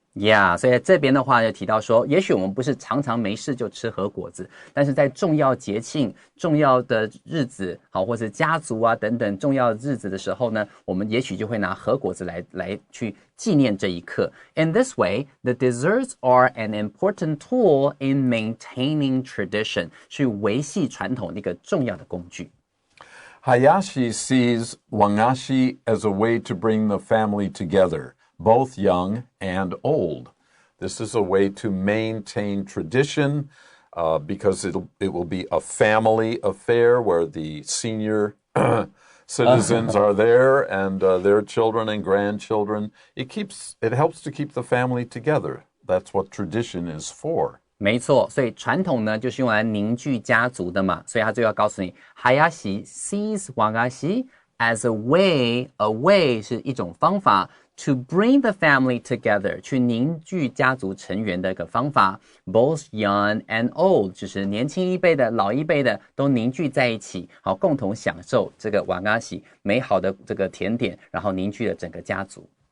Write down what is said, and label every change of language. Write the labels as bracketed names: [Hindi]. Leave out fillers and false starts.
[English] Yeah, [Chinese] 所以在这边的话就提到说，也许我们不是常常没事就吃和果子，但是在重要节庆、重要的日子，好，或是家族啊等等重要的日子的时候呢，我们也许就会拿和果子来去纪念这一刻。 [English] In this way, the desserts are an important tool in maintaining tradition， [Chinese] 去维系传统的一个重要的工具。 [English] Hayashi sees wagashi as a way to bring the family together.Both young and old. This is a way to maintain tradition because it will be a family affair where the senior citizens are there and their children and grandchildren. It helps to keep the family together. That's what tradition is for. [Chinese] 没错，所以传统呢就是用来凝聚家族的嘛，所以他就要告诉你 [English] Hayashi sees Wagashi as a way [Chinese] 是一种方法 [English] to bring the family together [Chinese] 去凝聚家族成员的一个方法 [English] both young and old [Chinese] 就是年轻一辈的老一辈的都凝聚在一起，好共同享受这个 Wagashi 美好的这个甜点，然后凝聚了整个家族。